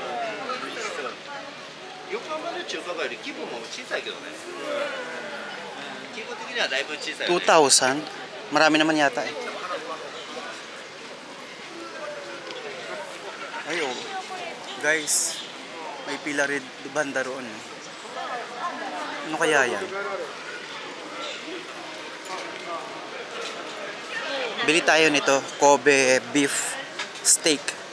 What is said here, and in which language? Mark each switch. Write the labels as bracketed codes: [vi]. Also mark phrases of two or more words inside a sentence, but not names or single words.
[ja] 横浜の中華街より規模も小さいけどね。規模的にはだいぶ小さいよね。 2,000? [tl] Marami naman yata eh. Ay, oh. Guys, may pila rin banda roon. Ano kaya yan? Bili tayo nito, Kobe [en] beef steak.